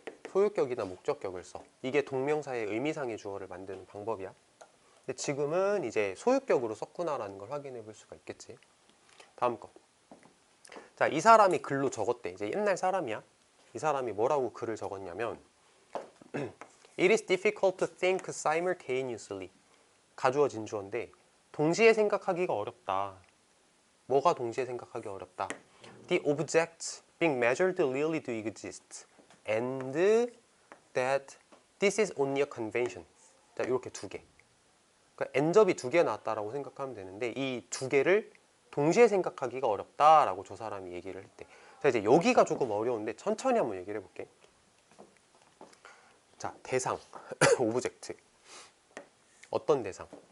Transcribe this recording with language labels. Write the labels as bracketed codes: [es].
[ko] 소유격이나 목적격을 써. 이게 동명사의 의미상의 주어를 만드는 방법이야. 근데 지금은 이제 소유격으로 썼구나라는 걸 확인해 볼 수가 있겠지. 다음 거. 자, 이 사람이 글로 적었대. 이제 옛날 사람이야. 이 사람이 뭐라고 글을 적었냐면 [en] It is difficult to think simultaneously. [ko] 가주어진 주어인데 동시에 생각하기가 어렵다. 뭐가 동시에 생각하기 어렵다? [en] The objects being measured really do exist. And that this is only a convention. [ko] 자, 이렇게 두 개. 그러니까 엔접이 두 개 나왔다라고 생각하면 되는데 이 두 개를 동시에 생각하기가 어렵다라고 저 사람이 얘기를 했대. 자, 이제 여기가 조금 어려운데 천천히 한번 얘기를 해볼게. 자, 대상, 오브젝트. 어떤 대상?